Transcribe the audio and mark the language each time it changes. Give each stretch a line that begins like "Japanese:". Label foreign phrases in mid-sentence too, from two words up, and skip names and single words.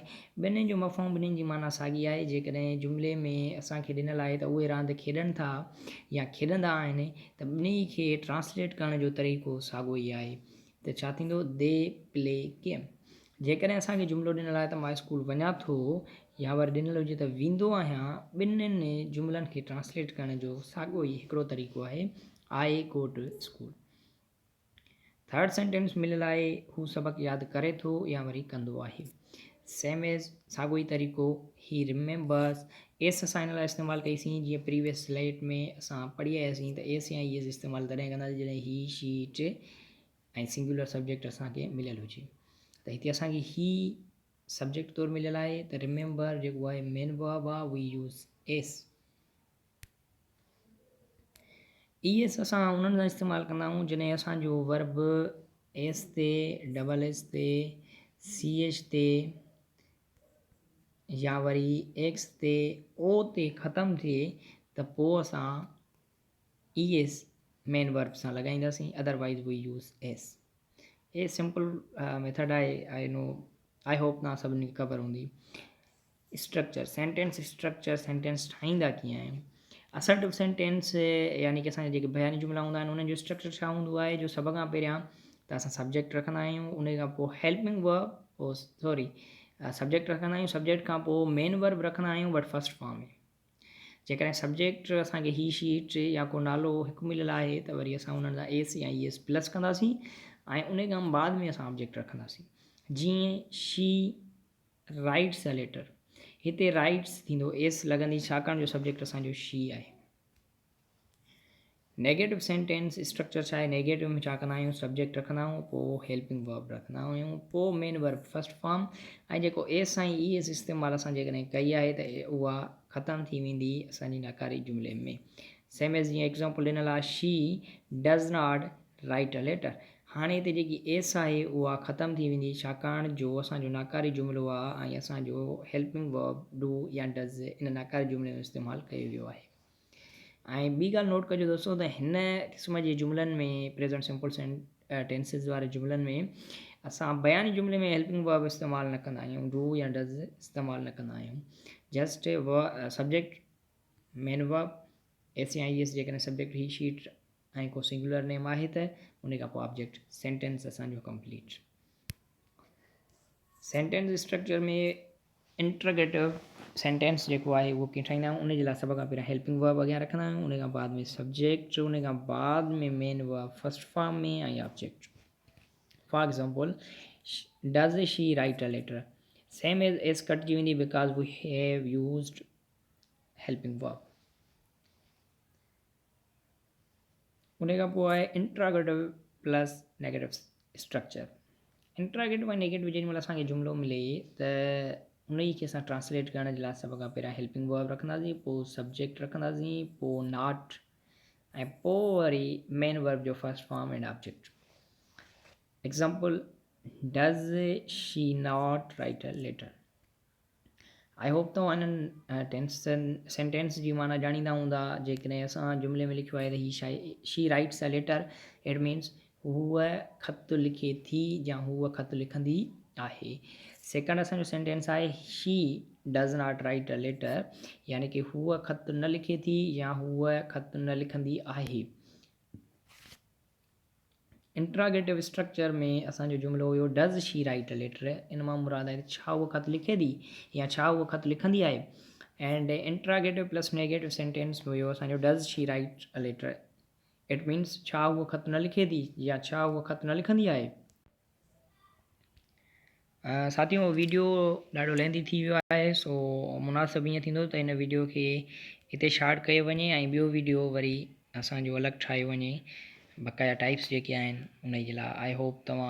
Sindhi: ॿिन्हिनि जो मफ़हूम, ॿिन्हिनि जी माना साॻी आहे। जेकॾहिं जुमिले में असांखे ॾिनल आहे त उहे रांदि खेॾनि था या खेॾंदा आहिनि, त ॿिन्ही खे ट्रांसलेट करण जो तरीक़ो साॻियो ई आहे। त छा थींदो,
English: they play game.
Sindhi: जेकॾहिं असांखे जुमिलो ॾिनल आहे त मां स्कूल वञा थो, या वरी ॾिनल हुजे त वेंदो आहियां, ॿिन्हिनि जुमिलनि खे ट्रांसलेट करण जो साॻियो ई हिकिड़ो तरीक़ो आहे,
English: आई गो टू स्कूल। third sentence
Sindhi: मिलियल आहे, हू सबक़ु यादि करे थो या वरी कंदो आहे।
English: same as
Sindhi: साॻियो ई तरीक़ो,
English: he remembers.
Sindhi: एस असां हिन लाइ इस्तेमालु कईसीं जीअं
English: previous slide
Sindhi: में असां पढ़ी आयासीं त एस या ई एस इस्तेमालु तॾहिं कंदासीं जॾहिं ही,
English: she, it
Sindhi: ऐं
English: singular subject
Sindhi: असांखे मिलियलु हुजे। त हिते असांखे ही सब्जेक्ट तौरु मिलियल आहे, त रिमेंबर जेको आहे
English: main verb
Sindhi: आहे,
English: we use S.
Sindhi: ई एस असां उन्हनि सां इस्तेमालु कंदा आहियूं जॾहिं असांजो वर्ब एस ते,
English: double S
Sindhi: ते,
English: CH
Sindhi: ते या वरी एक्स ते, ओ ते ख़तमु थिए, त पोइ असां ई एस
English: main verb
Sindhi: सां लॻाईंदासीं,
English: otherwise we use S.
Sindhi: ये
English: simple method
Sindhi: आहे।
English: I know, I hope
Sindhi: तव्हां सभिनी खे ख़बर हूंदी।
English: structure, sentence structure, sentence
Sindhi: ठाहींदा कीअं आहियूं।
English: assertive sentence
Sindhi: यानी कि असांजा जेके बयानी जुमिला हूंदा आहिनि उन्हनि जो स्ट्रक्चर छा हूंदो आहे, जो सभ खां पहिरियां त असां सब्जेक्ट रखंदा आहियूं, उन खां पोइ
English: helping verb,
Sindhi: पोइ
English: sorry subject
Sindhi: रखंदा आहियूं, सब्जेक्ट खां पोइ
English: main verb
Sindhi: रखंदा आहियूं,
English: but first form
Sindhi: में। जेकॾहिं सब्जेक्ट असांखे
English: he, she, it
Sindhi: या को नालो हिकु मिलियल आहे त वरी असां उन्हनि सां एस या ई एस प्लस कंदासीं, ऐं उन खां बाद में असां ऑब्जेक्ट रखंदासीं।
English: जीअं she writes a letter,
Sindhi: हिते राइट्स थींदो एस लॻंदी, छाकाणि जो सब्जेक्ट असांजो शी आहे।
English: negative sentence structure
Sindhi: छा आहे, नेगेटिव में छा कंदा आहियूं, सब्जेक्ट रखंदा आहियूं, पोइ
English: helping verb
Sindhi: रखंदा आहियूं, पोइ
English: main verb first form,
Sindhi: ऐं जेको एस ऐं ई एस इस्तेमालु असां जेकॾहिं कई आहे त उहा ख़तमु थी वेंदी असांजी नाकारी जुमिले में।
English: same as जीअं एग्ज़ाम्पल
Sindhi: ॾिनल आहे,
English: she does not write a letter.
Sindhi: हाणे हिते जेकी एस आहे उहा ख़तमु थी वेंदी, छाकाणि जो असांजो नाकारी जुमिलो आहे ऐं असांजो
English: helping verb
Sindhi: डू या डज़ इन नाकारी जुमिले में इस्तेमालु कयो वियो आहे। ऐं ॿी ॻाल्हि नोट कजो दोस्तों, त हिन क़िस्म जे जुमिलनि में,
English: present simple tenses
Sindhi: वारे जुमिलनि में असां बयानी जुमिले में
English: helping verb
Sindhi: इस्तेमालु न कंदा आहियूं, डू या डज़ इस्तेमालु न कंदा आहियूं।
English: just subject, main verb,
Sindhi: एस या ई एस, जेकॾहिं सब्जेक्ट
English: he, she, it
Sindhi: ऐं को
English: singular name
Sindhi: आहे त उन खां पोइ ऑब्जेक्ट, सेंटेंस असांजो कंप्लीट। सेंटेंस स्ट्रक्चर में
English: interrogative sentence
Sindhi: जेको आहे उहो कीअं ठाहींदा आहियूं, उनजे लाइ सभ खां पहिरियां
English: helping verb
Sindhi: अॻियां रखंदा आहियूं, उन खां बाद में सब्जेक्ट, उन खां बाद में
English: main verb first form
Sindhi: में ऐं ऑब्जेक्ट।
English: for example, does she write a letter, same as
Sindhi: कटिजी वेंदी
English: because we have used helping verb.
Sindhi: उन खां पोइ आहे
English: interrogative plus negative structure.
Sindhi: इंट्रागेटिव ऐं नेगेटिव जेॾी महिल असांखे जुमिलो मिले त उन खे असां ट्रांसलेट करण जे लाइ सभ खां पहिरियां
English: helping verb
Sindhi: रखंदासीं, पोइ सब्जेक्ट रखंदासीं, पोइ नॉट, ऐं पोइ वरी
English: main verb
Sindhi: जो
English: first form and object. example, does she not write a letter. I hope
Sindhi: तव्हां इन्हनि सेंटेंस जी माना ॼाणींदा हूंदा। जेकॾहिं असां जुमिले में लिखियो आहे त
English: she writes a letter, it means
Sindhi: हूअ ख़त लिखे थी या हूअ ख़त लिखंदी आहे। सेकंड असांजो सेंटेंस आहे
English: she does not write a letter,
Sindhi: यानी कि हूअ ख़त न लिखे थी या हूअ ख़त न लिखंदी आहे।
English: interrogative structure
Sindhi: में असांजो जुमिलो हुयो
English: does she write a letter.
Sindhi: इन मां मुराद आहे छा उहा ख़त लिखे थी या छा उहा ख़त लिखंदी आहे।
English: and interrogative plus negative sentence
Sindhi: हुयो असांजो
English: does she write a letter, it means
Sindhi: छा उहा ख़त न लिखे थी या छा उहा ख़त न लिखंदी आहे। साथियों, वीडियो ॾाढो लेंदी थी वियो आहे, सो मुनासिबु ईअं थींदो त हिन वीडियो खे हिते शार्ट कयो वञे ऐं ॿियो वीडियो वरी असांजो अलॻि ठाहियो वञे बक़ाया टाइप्स जेके आहिनि उन जे लाइ।